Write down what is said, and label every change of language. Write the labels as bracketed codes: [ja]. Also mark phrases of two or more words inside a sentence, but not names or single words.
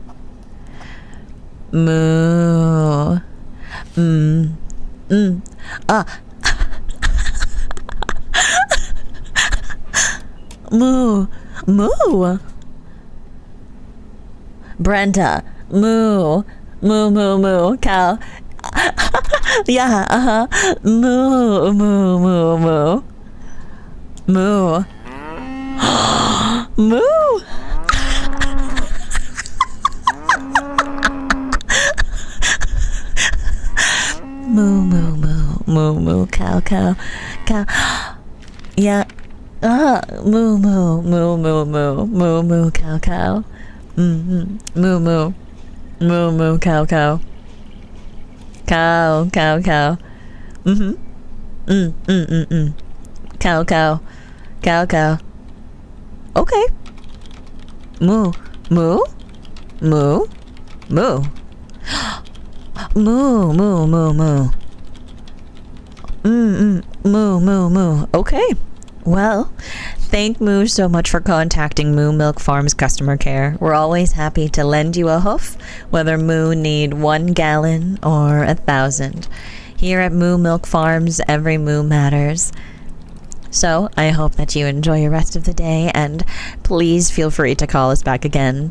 [en] Moo. Ah. Moo. Moo. Brenda. Moo. Moo, moo, moo. Cow. Yeah, Moo, moo, moo, moo. Moo. Moo. Moo, moo, moo, moo, moo, cow, cow, cow. Yeah. Moo, moo, moo, moo, moo, moo, moo, cow, cow. Moo, moo, moo, moo, cow, cow. Cow, cow, cow. Cow, cow, cow, cow. Okay. Moo, moo, moo, moo. Moo, moo, moo, moo. Moo, moo, moo. Okay. Well, thank Moo so much for contacting Moo Milk Farms customer care. We're always happy to lend you a hoof, whether Moo need 1 gallon or 1,000. Here at Moo Milk Farms, every moo matters. So I hope that you enjoy your rest of the day, and please feel free to call us back again.